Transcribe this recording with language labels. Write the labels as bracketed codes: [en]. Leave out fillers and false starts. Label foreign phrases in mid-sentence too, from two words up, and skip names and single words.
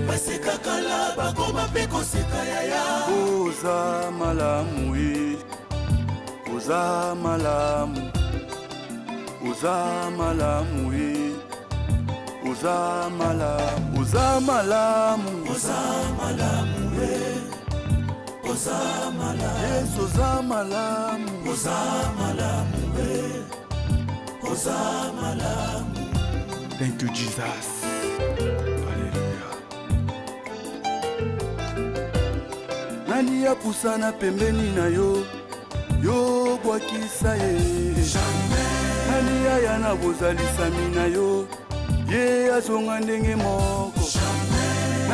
[ln] basekakala bakoma mpe koseka yaya oza malamu oza malamu oza malamu oza malamu oza malamu oza malamu oza malamu Yesu oza malamu oza malamu oza malamu. [en] Thank you Jesus. Hallelujah. [ln] Nani ya pusana pembeni na yo yo bwakisa ye jamais. Nani ya yana bozalisami na yo ye azonga ndenge moko jamais.